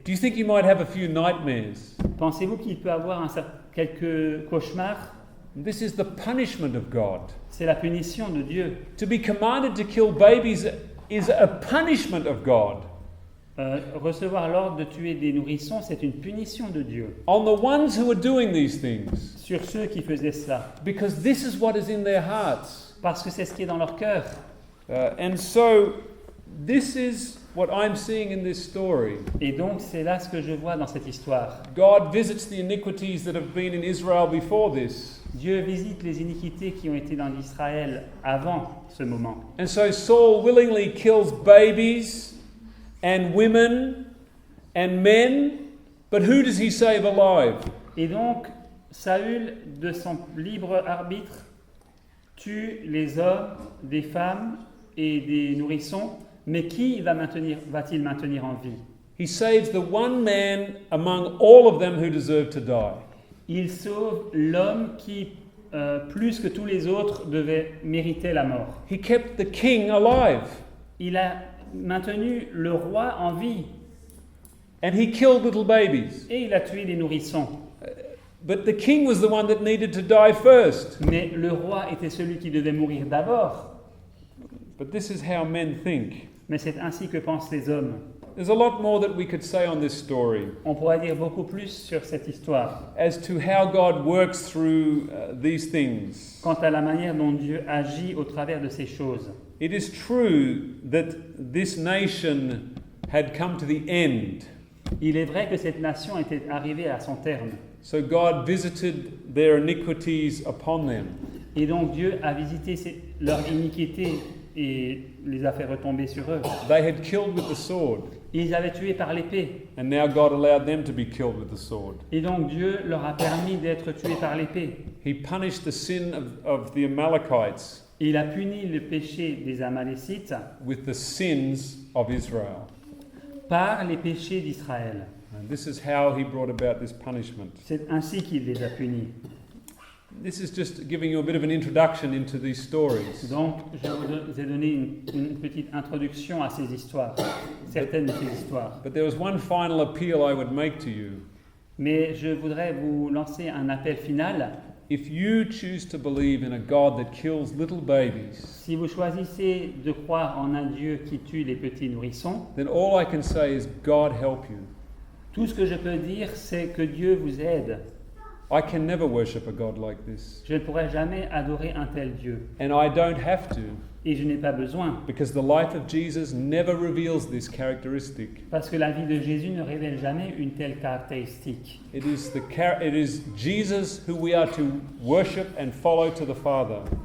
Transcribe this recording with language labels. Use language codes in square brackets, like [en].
[en] Do you think you might have a few nightmares? [fr] Pensez-vous qu'il peut avoir quelques cauchemars? [en] This is the punishment of God. [fr] C'est la punition de Dieu. [en] To be commanded to kill babies is a punishment of God. [fr] Recevoir l'ordre de tuer des nourrissons, c'est une punition de Dieu [en] On the ones who are doing these things, [fr] sur ceux qui faisaient cela, [en] because this is what is in their hearts. [fr] parce que c'est ce qui est dans leur cœur. [en] And so, this is what I'm seeing in this story. [fr] Et donc c'est là ce que je vois dans cette histoire. [en] God visits the iniquities that have been in Israel before this. [fr] Dieu visite les iniquités qui ont été dans Israël avant ce moment. [en] And so Saul willingly kills babies and women and men, but who does he save alive? [fr] Et donc, Saül, de son libre arbitre, tue les hommes, des femmes et des nourrissons, mais qui va-t-il maintenir en vie? [en] He saves the one man among all of them who deserve to die. [fr] Il sauve l'homme qui, plus que tous les autres, devait mériter la mort. [en] He kept the king alive, [fr] Il a maintenu le roi en vie [en] and he killed little babies. [fr] et il a tué les nourrissons. [en] But the king was the one that needed to die first. [fr] Mais le roi était celui qui devait mourir d'abord. [en] But this is how men think. [fr] Mais c'est ainsi que pensent les hommes. [en] There's a lot more that we could say on this story [fr] On pourrait dire beaucoup plus sur cette histoire, [en] as to how God works through these things. [fr] quant à la manière dont Dieu agit au travers de ces choses. [en] It is true that this nation had come to the end. [fr] Il est vrai que cette nation était arrivée à son terme. [en] So God visited their iniquities upon them. [fr] Et donc Dieu a visité leur iniquité et les a fait retomber sur eux. [en] They had killed with the sword, [fr] Ils les avaient tués par l'épée. [en] and now God allowed them to be killed with the sword. [fr] Et donc Dieu leur a permis d'être tués par l'épée. [en] He punished the sin of the Amalekites [fr] Et il a puni le péché des Amalécites [en] with the sins of Israel. [fr] par les péchés d'Israël. [en] And this is how he brought about this punishment. [fr] C'est ainsi qu'il les a punis. [en] This is just giving you a bit of an introduction into these stories. [fr] Donc, je vous ai donné une petite introduction à ces histoires, certaines de ces histoires. [en] But there was one final appeal I would make to you. [fr] Mais je voudrais vous lancer un appel final. [en] If you choose to believe in a God that kills little babies, [fr] Si vous choisissez de croire en un Dieu qui tue les petits nourrissons, [en] then all I can say is God help you. [fr] tout ce que je peux dire, c'est que Dieu vous aide. [en] I can never worship a God like this. [fr] Je ne pourrai jamais adorer un tel Dieu. [en] And I don't have to, [fr] Et je n'ai pas besoin. [en] because the life of Jesus never reveals this characteristic. [fr] Parce que la vie de Jésus ne révèle jamais une telle caractéristique. [en] It is Jesus who we are to worship and follow to the Father.